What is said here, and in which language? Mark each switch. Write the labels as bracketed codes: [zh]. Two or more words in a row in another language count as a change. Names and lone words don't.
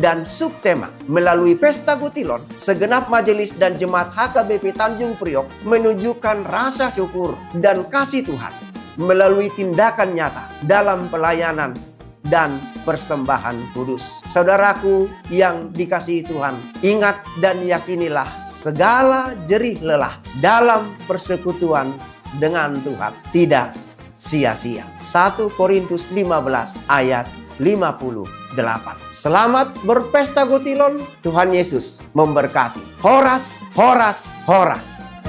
[id] Dan subtema melalui Pesta Gotilon, segenap majelis dan jemaat HKBP Tanjung Priok menunjukkan rasa syukur dan kasih Tuhan melalui tindakan nyata dalam pelayanan dan persembahan kudus. Saudaraku yang dikasihi Tuhan, ingat dan yakinilah segala jerih lelah dalam persekutuan dengan Tuhan tidak sia-sia. 1 Korintus 15 ayat 58. Selamat berpesta Gutilon. Tuhan Yesus memberkati. Horas, horas, horas.